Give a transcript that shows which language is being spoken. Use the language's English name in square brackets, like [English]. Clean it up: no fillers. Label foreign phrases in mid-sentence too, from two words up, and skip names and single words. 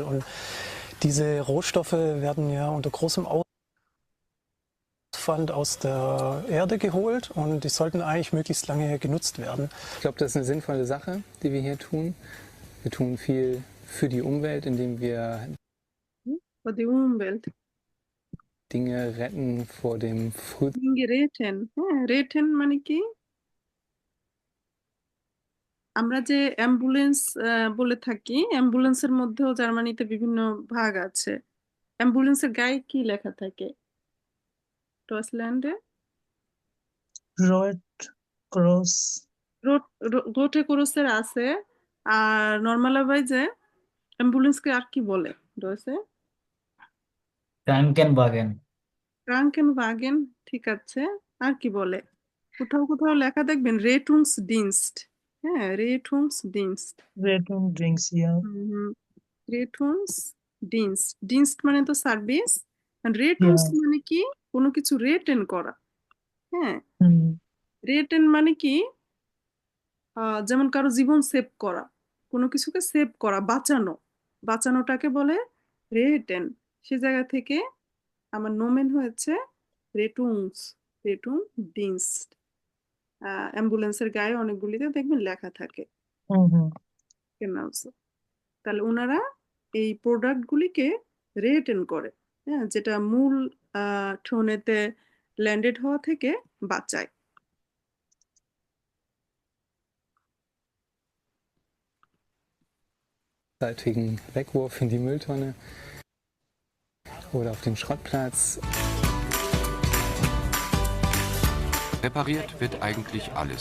[German] Und diese Rohstoffe werden ja unter großem Aufwand aus der Erde geholt und die sollten eigentlich möglichst lange genutzt werden. Ich glaube, das ist eine sinnvolle Sache, die wir hier tun. Wir tun viel für die Umwelt, indem wir Für die Umwelt. Dinge retten vor dem Früh. Dinge retten. [Bangla] হ্যাঁ, retten মানে কি? আমরা যে অ্যাম্বুলেন্স বলে থাকি, অ্যাম্বুলেন্সের মধ্যেও জার্মানিতে বিভিন্ন ভাগ আছে। অ্যাম্বুলেন্সের গায়ে কি লেখা থাকে ডয়েচল্যান্ডে? [German] Rote Kreuz. Rote Kreuz [Bangla] আছে। আর নর্মালাইজে অ্যাম্বুলেন্সকে আর কি বলে ডয়েচে? [German] ক্রাঙ্কেনবাগেন। [Bangla] ক্রাঙ্কেনবাগেন, ঠিক আছে। আর কি বলে? কোথাও কোথাও লেখা দেখবেন রেটুংসডিenst। হ্যাঁ, রেটুংসডিenst। [German] Rettungsdienst, ja. [Bangla] রেটুংসডিenst। ডিenst মানে তো সার্ভিস, আর রেটুংস [German] Ja. [Bangla] মানে কি? কোনো কিছু রেটেন করা। হ্যাঁ, হুম। রেটেন মানে কি? যেমন কারো জীবন সেভ করা, কোনো কিছুকে সেভ করা, বাঁচানো, বাঁচানোটাকে বলে রেটেন। সে জায়গা থেকে আমার নোমেন হয়েছে রেটুংস, রেটুংডিenst। অ্যাম্বুলেন্সের গায়ে অনেকগুলিতে দেখবেন লেখা থাকে। হুম হুম। [German] Genau so. [Bangla] তাহলে ওনারা এই প্রোডাক্টগুলিকে রেটেন করে, হ্যাঁ, যেটা মূল ঠোনেতে ল্যান্ডেড হওয়া থেকে বাঁচায়। [German] Seitigen Wegwurf in die Mülltonne oder auf den Schrottplatz. Repariert wird eigentlich alles.